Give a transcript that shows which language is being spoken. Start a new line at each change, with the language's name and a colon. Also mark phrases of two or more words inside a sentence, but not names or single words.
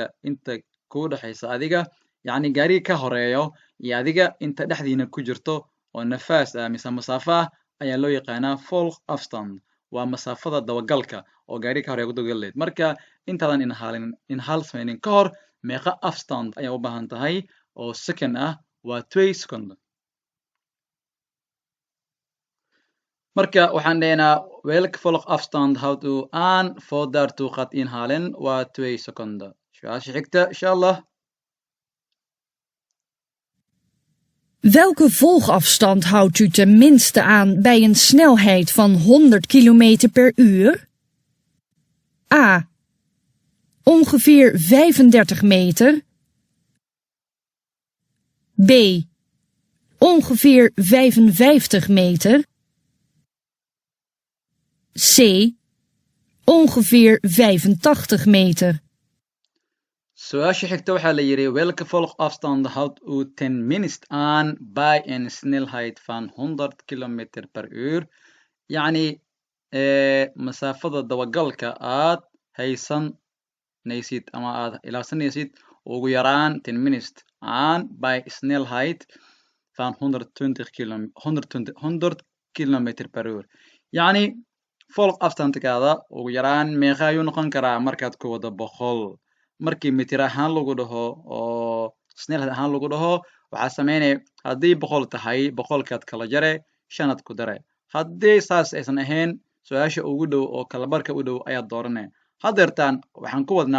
Somali: inta kuu dhexaysa adiga yacni gaariga ka horeeyo iyo adiga inta dhexdiina ku jirto oo nafaas ah mise masaafo ah ayaa loo yaqaanaa volgafstand waa masaafada dabagalka oo gaariga ka horeeya ku dabagaleed marka intaadan inhaal samaynin ka hor meeqa afstand ayaa u baahan tahay oo second ah waa 2 second marka waxaan dhahaynaa
Dutch: welke volgafstand houdt u aan voordat u gaat inhalen
Somali: waa 2 second su-aasha xigta
Arabic: insha allah
Dutch: Welke volgafstand houdt u tenminste aan bij een snelheid van 100 km per uur? A. Ongeveer 35 meter. B. Ongeveer 55 meter. C. Ongeveer 85 meter.
Somali: Su-aasha xigta waxaa la yidhi
Dutch: welke volgafstand houdt u tenminst aan bij een snelheid van 100 km per uur
Somali: yacni masaafada dabagalka aad haysanaysid ama aad ilaabsanaysid ugu yaraan
Dutch: tenminst aan bij snelheid van 100 km per uur
Somali: yacni volgafstandkaada ugu yaraan meeqa ayuu noqon karaa markaad ku wada 100 markii mitir ahaan lagu dhaho oo snelhead ahaan lagu dhaho waxaa sameynaya haddii 100 tahay 100kaad kala jare 5aad ku dare haddii saas aysan ahayn su-aasha ugu dhow oo kalabarka u dhow ayaad dooranaya haddeertaan waxaan ku wadnaa